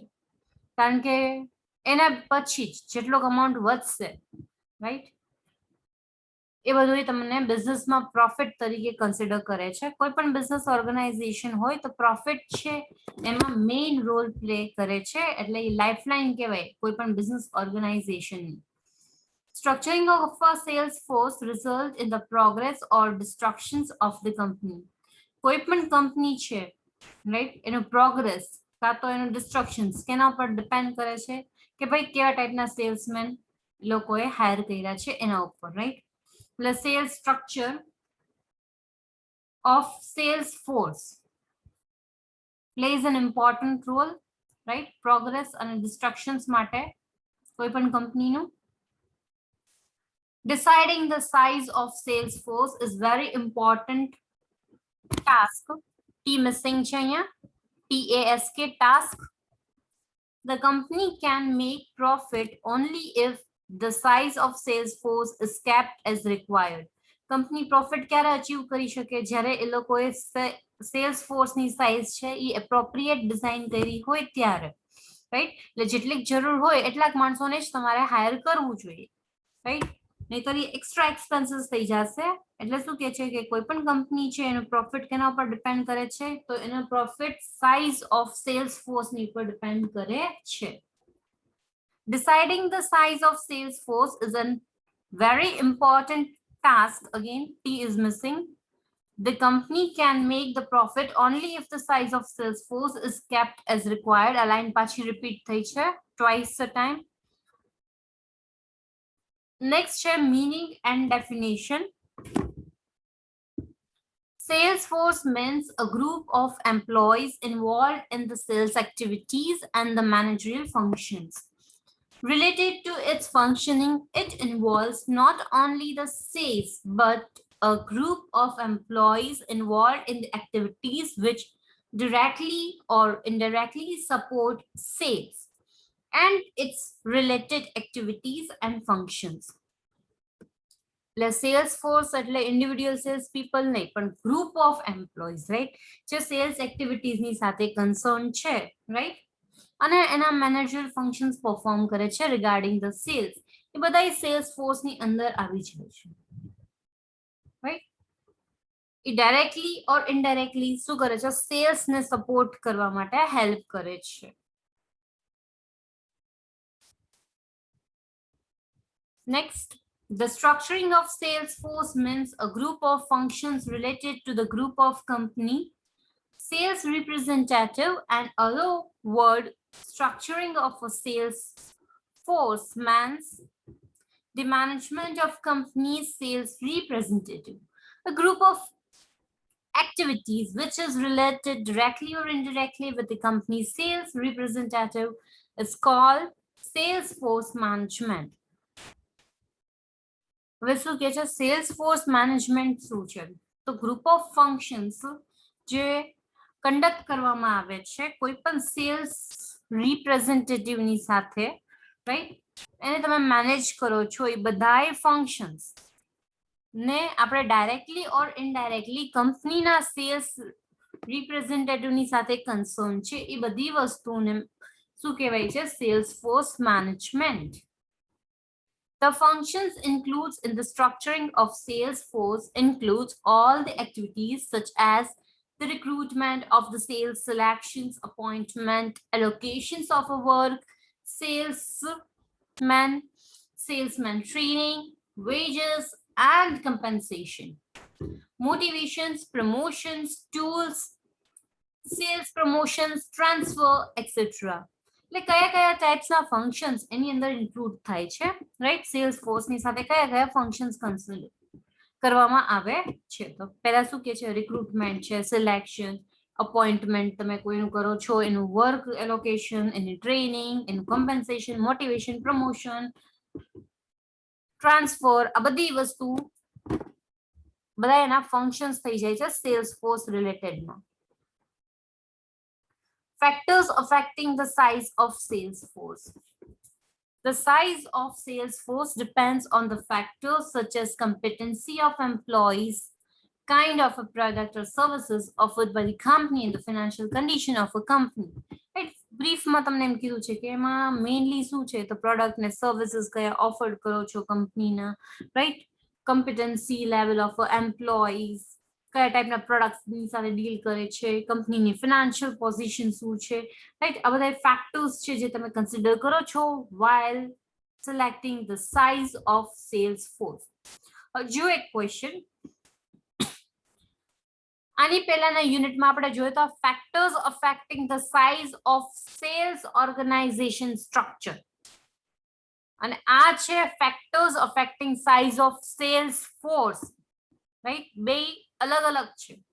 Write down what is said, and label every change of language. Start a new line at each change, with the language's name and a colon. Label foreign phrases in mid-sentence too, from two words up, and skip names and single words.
Gujarati: કારણ કે એના પછી જ જેટલો અમાઉન્ટ વધશે, રાઈટ, એ બધું તમને બિઝનેસમાં પ્રોફિટ તરીકે કન્સિડર કરે છે. કોઈ પણ
English: business organisation
Gujarati: હોય તો પ્રોફિટ છે એમાં
English: main role play
Gujarati: કરે છે. એટલે એ લાઇફલાઇન કહેવાય કોઈ પણ બિઝનેસ ઓર્ગેનાઇઝેશનની.
English: Structuring of a sales force result in the progress or destructions of the company.
Gujarati: કોઈ પણ કંપની છે, રાઈટ, એનું પ્રોગ્રેસ કાં તો એનું ડિસ્ટ્રક્શન્સ કેના ઉપર ડિપેન્ડ કરે છે કે ભાઈ કેવા ટાઈપના સેલ્સમેન લોકોએ હાયર કર્યા છે એના ઉપર, રાઈટ.
English: The sales structure of sales force plays an important role, right? Progress and destructions
Gujarati: માટે કોઈ પણ કંપનીનું.
English: Deciding the size of sales force is very important task. T missing
Gujarati: છે અહીંયા,
English: TASK, task. The company can make profit only if the size of sales force is kept as required.
Gujarati: કંપની પ્રોફિટ ક્યારે અચીવ કરી શકે? જ્યારે એ લોકોએ સેલ્સ ફોર્સની સાઇઝ છે એ
English: appropriate design
Gujarati: કરી હોય ત્યારે, રાઈટ. એટલે જેટલી જરૂર હોય એટલાક માણસોને જ તમારે હાયર કરવું જોઈએ, રાઈટ. નહીતર એ
English: extra expenses
Gujarati: થઈ જશે. એટલે શું કહે છે કે કોઈ પણ કંપની છે એનું પ્રોફિટ કેના ઉપર ડિપેન્ડ કરે છે? તો એનો પ્રોફિટ
English: size of sales
Gujarati: ફોર્સની ઉપર ડિપેન્ડ કરે છે.
English: Deciding the size of sales force is a very important task. Again, T is missing. The company can make the profit only if the size of sales force is kept as required. A line
Gujarati: pachi repeat થઈ છે
English: twice a time. Next છે meaning and definition. Sales force means a group of employees involved in the sales activities and the managerial functions. Related to its functioning, it involves not only the sales but a group of employees involved in the activities which directly or indirectly support sales and its related activities and functions.
Gujarati: સેલ્સ ફોર્સ એટલે
English: individual sales people
Gujarati: નહીં, પણ
English: group of employees,
Gujarati: રાઈટ, જે સેલ્સ એક્ટિવિટીઝની સાથે કન્સર્ન છે, રાઈટ, અને એના
English: manager functions perform
Gujarati: કરે છે
English: regarding the sales.
Gujarati: એ બધા સેલ્સ ફોર્સની અંદર આવી જાય છે, રાઈટ. એ
English: directly or indirectly
Gujarati: શું કરે છે? સેલ્સને સપોર્ટ કરવા માટે હેલ્પ કરે છે.
English: Next, the structuring of sales force means a group of functions related to the group of company, sales representative, and other word structuring of a sales force means the management of company's sales representative, a group of activities which is related directly or indirectly with the company's sales representative is called sales force management.
Gujarati: હવે શું કે છે
English: sales force management
Gujarati: શું છે તો
English: group of functions
Gujarati: જે કંડક્ટ કરવામાં આવે છે કોઈ પણ
English: sales representative
Gujarati: ની સાથે રાઈટ એને તમે મેનેજ કરો છો એ બધાય ફંક્શન્સ ને આપણે
English: directly or indirectly
Gujarati: કંપનીના
English: sales representative
Gujarati: ની સાથે કન્સર્ન છે એ બધી વસ્તુને શું કહેવાય છે
English: sales force management. The functions includes in the structuring of sales force includes all the activities such as the recruitment of the sales selections, appointment, allocations of a work, salesman training, wages and compensation, motivations, promotions, tools, sales promotions, transfer, etc.
Gujarati: એટલે કયા કયા ટાઈપ્સના ફંક્શન્સ એની અંદર ઇન્ક્લુડ થાય છે રાઈટ સેલ્સ ફોર્સની સાથે કયા કયા ફંક્શન્સ કન્સિડર કરવામાં આવે છે તો પહેલા શું કે છે રિક્રુટમેન્ટ છે
English: selection appointment
Gujarati: તમે કોઈનું કરો છો એનું
English: work allocation
Gujarati: એની ટ્રેનિંગ એનું
English: compensation motivation promotion transfer
Gujarati: આ બધી વસ્તુ બધા એના ફંક્શન્સ થઈ જાય છે
English: sales force
Gujarati: રિલેટેડમાં.
English: Factors affecting the size of sales force. The size of sales force depends on the factors such as competency of employees, kind of a product or services offered by the company and the financial condition of a company.
Gujarati: Right? Brief માં તમને એમ કીધું છે કે એમાં મેઇનલી શું છે તો પ્રોડક્ટ ને સર્વિસીસ કયા ઓફર કરો છો કંપનીના રાઈટ
English: competency level of employees
Gujarati: કયા ટાઈપના પ્રોડક્ટ્સ ની સાથે ડીલ કરે છે કંપનીની
English: financial position
Gujarati: શું છે રાઈટ આ બધા ફેક્ટર્સ છે જે તમે કન્સિડર કરો છો
English: while selecting the size of sales force.
Gujarati: જો એક ક્વેશ્ચન આની પહેલાના યુનિટમાં આપણે જોયું તો
English: factors affecting the size of sales organisation structure
Gujarati: અને આ છે
English: factors affecting size of sales force
Gujarati: રાઈટ બે
Hindi: अलग अलग
Gujarati: છે.